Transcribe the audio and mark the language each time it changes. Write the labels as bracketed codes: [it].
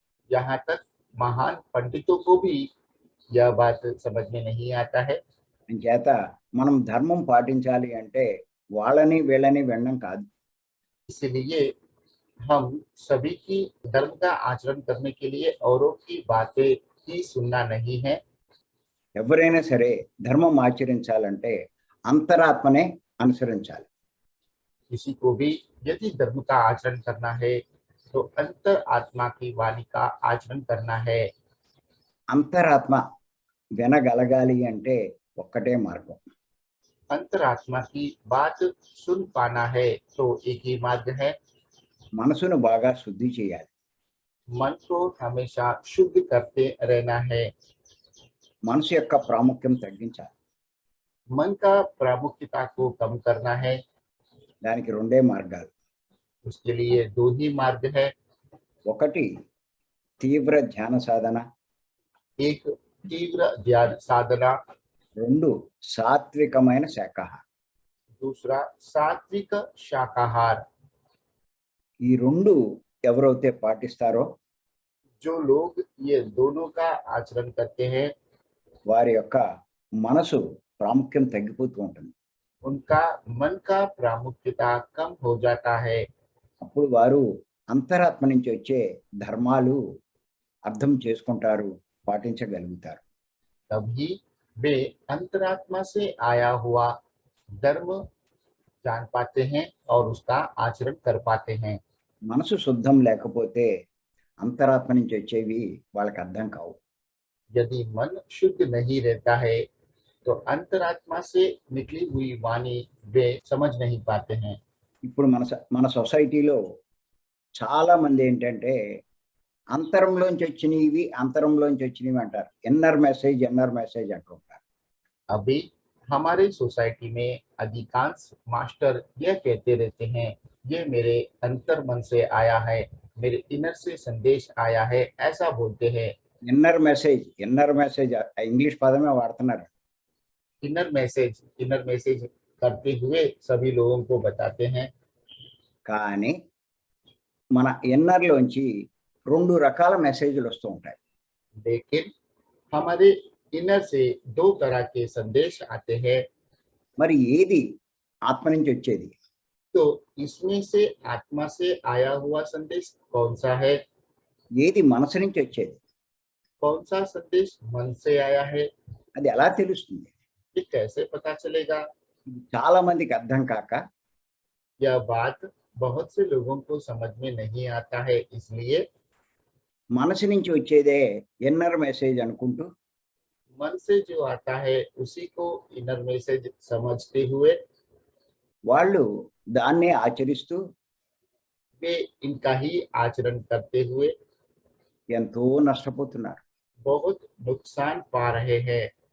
[hi] यहाँ तक महान पंडितों को भी यह बात समझ में नहीं आता है। [te] అంచేత మనం ధర్మం పాటించాలి అంటే వాళ్ళని వీళ్ళని వినడం కాదు. [hi] इसलिए हम सभी की धर्म का आचरण करने के लिए औरों की बातें ही सुनना नहीं है। [te] ఎవరైనా సరే ధర్మం ఆచరించాలంటే అంతరాత్మనే అనుసరించాలి. [hi] किसी को भी यदि धर्म का आचरण करना है तो अंतर आत्मा की वाणी का आचरण करना है। [te] అంతరాత్మ వినగలగాలి అంటే ఒక్కటే మార్గం. [hi] अंतरात्मा की बात सुन पाना है तो एक ही मार्ग है। [te] మనసును బాగా శుద్ధి చేయాలి. [hi] मन को हमेशा शुद्ध करते रहना है। [te] మనసు యొక్క ప్రాముఖ్యం తగ్గించాలి. [hi] मन का प्रामुख्यता को कम करना है। [te] దానికి 2 మార్గాలు. [hi] उसके लिए 2 ही मार्ग है। [te] ఒకటి తీవ్ర ధ్యాన సాధన, [hi] एक तीव्र ध्यान साधना, [te] 2 సాత్వికమైన శాకాహారం. [hi] दूसरा सात्विक शाकाहार। [te] ఈ 2 ఎవరైతే పాటిస్తారో [hi] जो लोग ये दोनों का आचरण करते हैं [te] వారి యొక్క మనసు ప్రాముఖ్యం తగ్గిపోతూ ఉంటుంది. [hi] उनका मन का प्रामुख्यता कम हो जाता है. [te] అప్పుడు వారు అంతరాత్మ నుంచి వచ్చే ధర్మాలు అర్థం చేసుకుంటారు, పాటించగలుగుతారు. [hi] तभी वे अंतरात्मा से आया हुआ धर्म जान पाते हैं और उसका आचरण कर पाते हैं. [te] మనసు శుద్ధం లేకపోతే అంతరాత్మ నుంచి వచ్చేవి వాళ్ళకి అర్థం కావు. [hi] यदि मन शुद्ध नहीं रहता है तो अंतरात्मा से निकली हुई वाणी वे समझ नहीं पाते हैं. [te] ఇప్పుడు మన సొసైటీలో చాలా మంది ఏంటంటే అంతరంలోంచి వచ్చినవి అంటారు. ఇన్నర్ మెసేజ్ అంటుంటారు. [hi] अभी हमारे सोसाइटी में अधिकांश मास्टर यह कहते रहते हैं, ये मेरे अंतर मन से आया है, मेरे इनर से संदेश आया है, ऐसा बोलते हैं. [te] ఇన్నర్ మెసేజ్ ఇంగ్లీష్ పదమే వాడుతున్నారు. [hi] इनर मैसेज करते हुए सभी लोगों को बताते हैं. [te] కానీ మన ఇన్నర్లోంచి 2 రకాల మెసేజ్లు వస్తూ ఉంటాయి. [hi] लेकिन हमारे इनर से 2 तरह के संदेश आते हैं. [te] మరి ఏది ఆత్మ నుంచి వచ్చేది? [hi] तो इसमें से आत्मा से आया हुआ संदेश कौन सा है? [te] ఏది మనసు నుంచి వచ్చేది? [hi] कौन सा संदेश मन से आया है? [te] అది ఎలా తెలుస్తుంది? [hi] ये कैसे पता चलेगा? [te] చాలా మందికి అర్థం కాక [hi] यह बात बहुत से लोगों को समझ में नहीं आता है, इसलिए [te] మనసు నుంచి వచ్చేదే ఇన్నర్ మెసేజ్ అనుకుంటూ [hi] मन से जो आता है उसी को इनर मैसेज समझते हुए [te] వాళ్ళు దాన్నే ఆచరిస్తూ [hi] वे इनका ही आचरण करते हुए [te] ఎంతో నష్టపోతున్నారు. [hi] बहुत नुकसान पा रहे हैं,